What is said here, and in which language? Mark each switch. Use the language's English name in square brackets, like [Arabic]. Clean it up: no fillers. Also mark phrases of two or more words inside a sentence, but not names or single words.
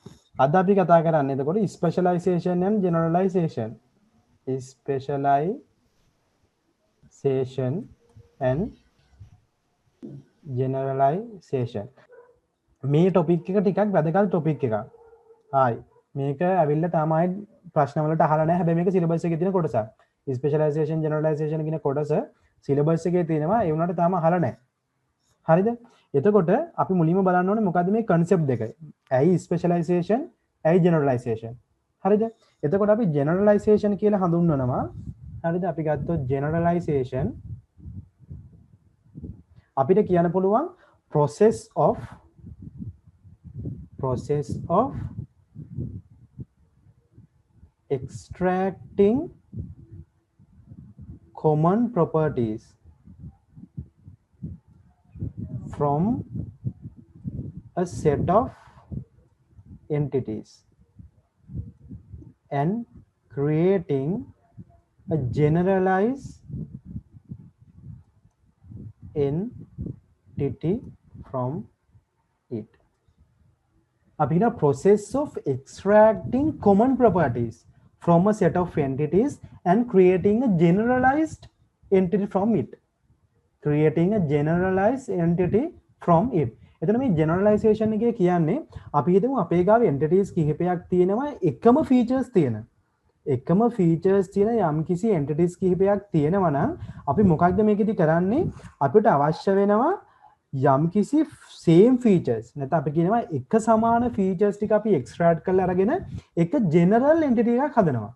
[Sinhala] අද අපි කතා කරන්නේ එතකොට [English] specialization and generalization. Specialization and generalization. [Sinhala] මේ ටොපික් එක ටිකක් වැදගත් ටොපික් එකක්. හායි. මේක ඇවිල්ලා තමයි ප්‍රශ්න වලට අහලා නැහැ. හැබැයි මේක සිලබස් එකේ තියෙන කොටසක්. [English] specialization generalization [Sinhala] කියන කොටස සිලබස් එකේ තියෙනවා. ඒ වුණාට තාම අහලා නැහැ. හරිද? එතකොට අපි මුලින්ම බලන්න ඕනේ මොකද්ද මේ concept දෙක. ඇයි specialization, ඇයි generalization. හරිද? එතකොට අපි generalization කියලා හඳුන්වනවා. හරිද? අපි ගත්තොත් generalization අපිට කියන්න පුළුවන් [English] process of extracting common properties from a set of entities and creating a generalized entity from it. [Sinhala] අපි කියන [English] process of extracting common properties from a set of entities and creating a generalized entity from it. Creating a generalized entity from it. [Sinhala] එතන මේ generalization එකේ කියන්නේ අපි හිතමු අපේ ගාව entities කිහිපයක් තියෙනවා එකම features තියෙන. එකම features තියෙන යම්කිසි entities කිහිපයක් තියෙනවා නම් අපි මොකක්ද මේකෙදි කරන්නේ? අපිට අවශ්‍ය වෙනවා යම්කිසි [English] same features [Sinhala] නැත්නම් අපි කියනවා එක සමාන features ටික අපි extract කරලා අරගෙන එක general entity එකක් හදනවා.